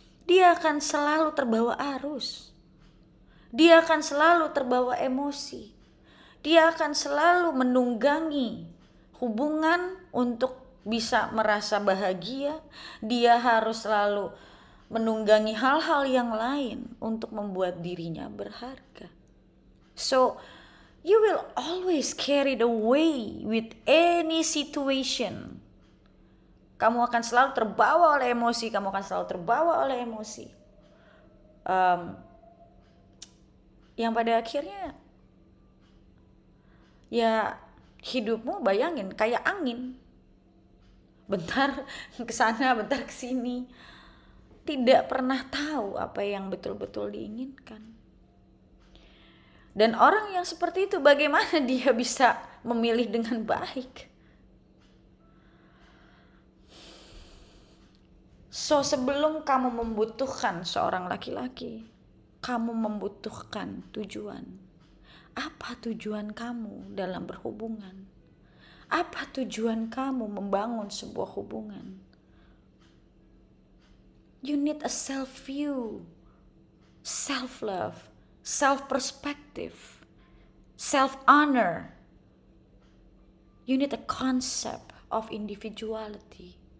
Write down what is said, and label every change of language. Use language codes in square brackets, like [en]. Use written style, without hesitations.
[id] Dia akan selalu terbawa arus. Dia akan selalu terbawa emosi. Dia akan selalu menunggangi hubungan untuk bisa merasa bahagia. Dia harus selalu menunggangi hal-hal yang lain untuk membuat dirinya berharga. [en] So, you will always carried away with any situation. [id] Kamu akan selalu terbawa oleh emosi, kamu akan selalu terbawa oleh emosi. Yang pada akhirnya, ya hidupmu bayangin kayak angin. Bentar ke sana, bentar ke sini. Tidak pernah tahu apa yang betul-betul diinginkan. Dan orang yang seperti itu bagaimana dia bisa memilih dengan baik? So, sebelum kamu membutuhkan seorang laki-laki, kamu membutuhkan tujuan. Apa tujuan kamu dalam berhubungan? Apa tujuan kamu membangun sebuah hubungan? [en] You need a self-view, self-love, self-perspective, self-honor. You need a concept of individuality.